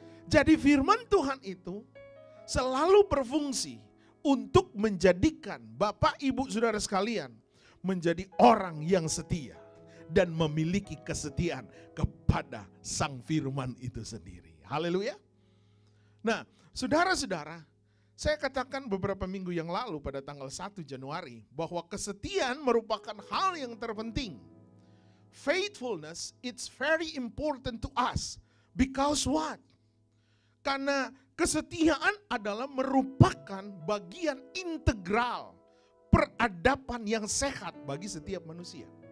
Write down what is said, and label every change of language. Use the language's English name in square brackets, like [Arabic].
[Indonesian] Jadi firman Tuhan itu selalu berfungsi untuk menjadikan Bapak Ibu Saudara sekalian menjadi orang yang setia dan memiliki kesetiaan kepada Sang Firman itu sendiri. Haleluya. Nah, saudara-saudara, saya katakan beberapa minggu yang lalu pada tanggal 1 Januari bahwa kesetiaan merupakan hal yang terpenting. [English] Faithfulness, it's very important to us. Because what? [Indonesian] Karena kesetiaan adalah merupakan bagian integral peradaban yang sehat bagi setiap manusia.